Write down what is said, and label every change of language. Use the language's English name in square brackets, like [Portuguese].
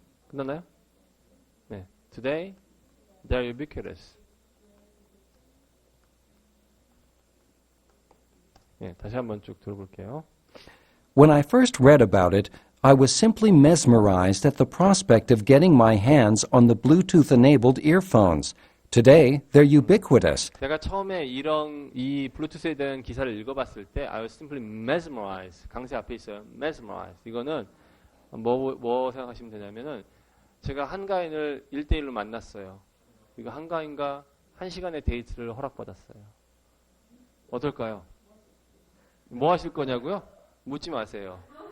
[Korean] 끝났나요? 네. [English] Today, they're ubiquitous. [Korean] 예, 다시 한번 쭉 들어볼게요. [English] When I first read about it, I was simply mesmerized at the prospect of getting my hands on the Bluetooth-enabled earphones. Today, they're ubiquitous. [Korean] 제가 처음에 이 블루투스에 대한 기사를 읽어봤을 때 [English] I was simply mesmerized. [Korean] 강세 앞에 있어요. mesmerized. 이거는 뭐 생각하시면 되냐면은 제가 한가인을 1대1로 만났어요. 이거 한가인과 1시간의 데이트를 허락받았어요. 어떨까요? 뭐 하실 거냐고요? 묻지 마세요.